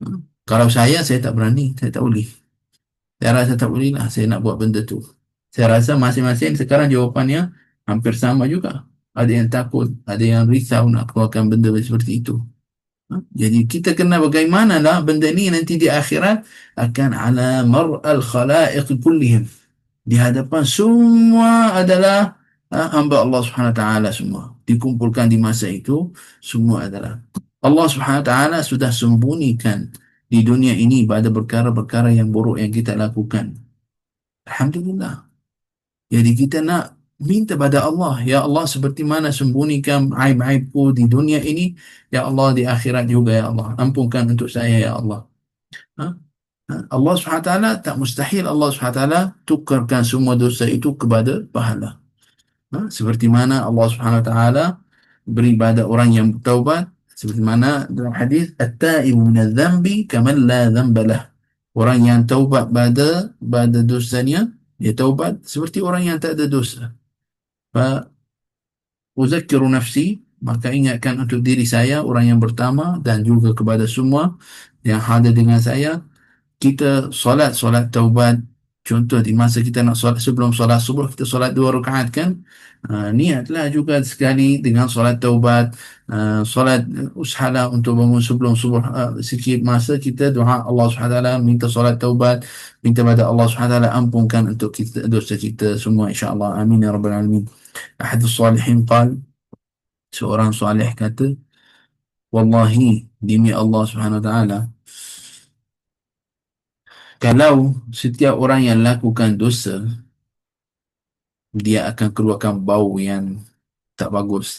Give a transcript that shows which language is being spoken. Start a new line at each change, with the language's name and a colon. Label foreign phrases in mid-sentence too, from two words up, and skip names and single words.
Malay: Kalau saya tak berani, saya tak boleh. Saya rasa tak boleh lah saya nak buat benda tu. Saya rasa masing-masing sekarang jawapannya hampir sama juga. Ada yang takut, ada yang risau nak keluarkan benda seperti itu. Jadi kita kena bagaimanalah benda ni nanti di akhirat akan
Arabic: على مرأى الخلائق كلهم.
Malay: Di hadapan semua adalah hamba Allah Subhanahu Wa Taala semua. Dikumpulkan di masa itu semua adalah Allah Subhanahu Wa Taala sudah sembunyikan di dunia ini pada perkara-perkara yang buruk yang kita lakukan. Alhamdulillah. Jadi kita nak minta pada Allah, ya Allah seperti mana sembunyikan aib-aibku di dunia ini, ya Allah di akhirat juga ya Allah. Ampunkan untuk saya ya Allah. Ha? Allah SWT tak mustahil Allah SWT tukarkan semua dosa itu kepada pahala. Seperti mana Allah SWT beri pada orang yang bertaubat, seperti mana dalam hadis
Arabic: التائب من الذنب كمن لا ذنب له.
Malay: Orang yang taubat pada dosanya, dia taubat seperti orang yang tak ada dosa.
Arabic: فأذكر نفسي,
Malay: maka ingatkan untuk diri saya orang yang pertama dan juga kepada semua yang hadir dengan saya, kita solat taubat. Contoh di masa kita nak solat, sebelum solat subuh kita solat 2 rakaat kan, niatlah juga sekali dengan solat taubat. Solat usahalah untuk bangun sebelum subuh, sikit masa kita doa Allah SWT, minta solat taubat, minta pada Allah SWT ampunkan untuk kita dosa kita semua insya-Allah.
Arabic: آمين يا رب العالمين. أحد الصالحين قال,
Malay: seorang salih kata, wallahi demi Allah Subhanahu Wa Taala, kalau setiap orang yang lakukan dosa, dia akan keluarkan bau yang tak bagus.